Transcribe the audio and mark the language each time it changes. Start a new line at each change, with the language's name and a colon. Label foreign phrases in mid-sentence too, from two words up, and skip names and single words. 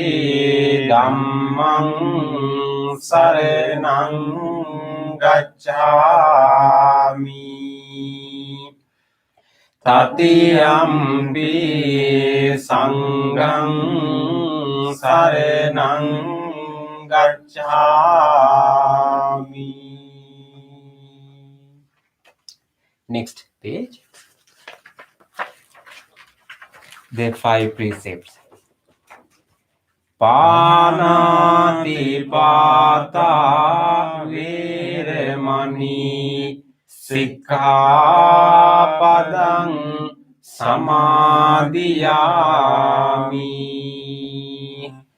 Pali: dhammang saranang gacchami, Tatiyampi sanghang saranang gacchami.
English: Next page. The 5 precepts.
Pali: Panati pata veramani Sikkhapadang samadhiyami,